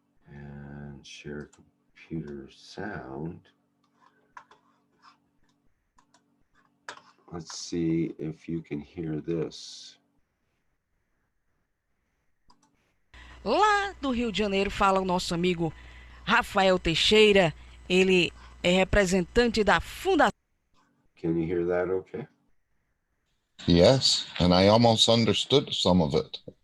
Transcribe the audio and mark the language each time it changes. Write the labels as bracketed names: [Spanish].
[English] And share computer sound. Let's see if you can hear this. [Portuguese] Lá do Rio de Janeiro fala o nosso amigo Rafael Teixeira. Ele é representante da Fundação. [English] Can you hear that okay? Yes, and I almost understood some of it.